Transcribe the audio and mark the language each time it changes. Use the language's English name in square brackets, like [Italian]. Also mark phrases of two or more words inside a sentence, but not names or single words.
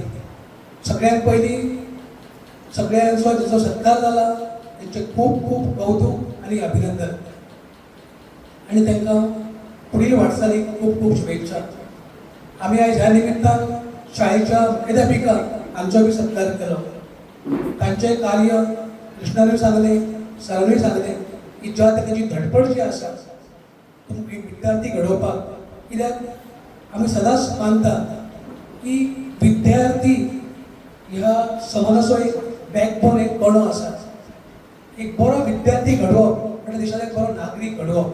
[Marathi] सगळ्यात पहिली सगळ्यांचा जो सत्कार झाला त्यांचे खूप खूप कौतुक आणि अभिनंदन आणि त्यांना पुढील वाटचालीक खूप खूप शुभेच्छा. आम्ही आज ह्या निमित्तान शाळेच्या मुख्याध्यापिका आमचा बी सत्कार केलो. [Konkani] त्यांचे कार्य कृष्णाने सांगले, सरांनी सांगले की ज्या त्यांची धडपड जी आसा तुमची विद्यार्थी घडोवपाक, कित्याक आम्ही सदांच मानता की विद्यार्थी ह्या समाजाचो एक बॅकबोन, एक कणो आसा. एक बरो विद्यार्थी घडोवप म्हणजे देशाला एक बरो नागरीक घडोवप.